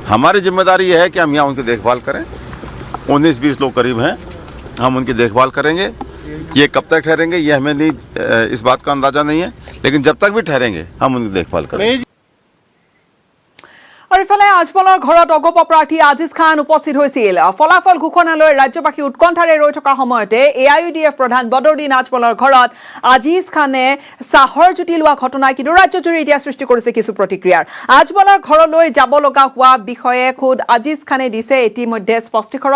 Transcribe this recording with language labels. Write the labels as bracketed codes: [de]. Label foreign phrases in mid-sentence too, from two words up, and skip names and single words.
[hi] हमारी जिम्मेदारी यह है कि हम यहाँ उनकी देखभाल करें। 19-20 लोग करीब हैं, हम उनकी देखभाल करेंगे। ये कब तक ठहरेंगे ये हमें नहीं, इस बात का अंदाजा नहीं है, लेकिन जब तक भी ठहरेंगे हम उनकी देखभाल करेंगे। और इफाले [as] आजमলৰ ঘৰত অগপ প্ৰাৰ্থী আজিজ খান উপস্থিত হৈছিল। ফলাফল ঘোষণালৈ ৰাজ্যবাসী উৎকণ্ঠাৰে ৰৈ থকাৰ সময়তে AIUDF প্ৰধান বদৰুদ্দিন আজমলৰ ঘৰত আজিজ খানে চাহৰ জুতি লোৱা ঘটনাই কিন্তু ৰাজ্যজুৰি এতিয়া সৃষ্টি কৰিছে কিছু প্ৰতিক্ৰিয়াৰ। আজমলৰ ঘৰলৈ যাব লগা হোৱা বিষয়ে খুদ আজিজ খানে দিছে ইতিমধ্যে স্পষ্টীকৰণ।